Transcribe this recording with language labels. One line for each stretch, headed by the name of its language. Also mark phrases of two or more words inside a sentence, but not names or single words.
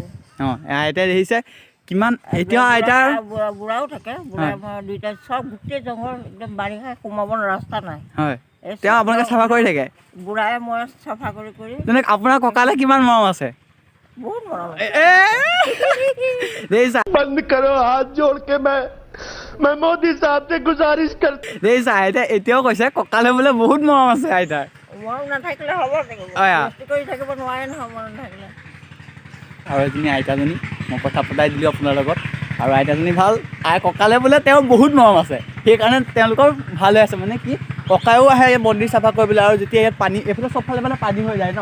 Assamese: অঁ আইতাই দেখিছে কিমান এতিয়াও আইতাৰ বুঢ়াও থাকে বুঢ়া দুইটা চব গোটেই জংঘল একদম বাৰিষা সোমাব ৰাস্তা নাই হয় তেওঁ আপোনালোকে চাফা কৰি থাকে বুঢ়াই মই চাফা কৰি তেনে আপোনাৰ ককালে কিমান মৰম আছে বহুত মৰম দেখিছা
Hindi: बंद करो हाथ जोड़ के मैं मोदी साहब से गुजारिश कर
Assamese: দেখিছা আইতাই এতিয়াও কৈছে ককালে বোলে বহুত মৰম আছে আইতাৰ মৰম নাথাকিলে হ'ব অয়া। কষ্ট কৰি থাকিব নোৱাৰে নহয় মৰম নাথাকিলে আৰু এজনী আইতাজনী মই কথা পতাই দিলোঁ আপোনাৰ লগত আৰু আইতাজনী ভাল আই ককালে বোলে তেওঁৰ বহুত মৰম আছে সেইকাৰণে তেওঁলোকৰ ভাল হৈ আছে মানে কি ককায়ো আহে এই মন্দিৰ চাফা কৰিবলৈ আৰু যেতিয়া ইয়াত পানী এইফালে চবফালে মানে পানী হৈ যায় ন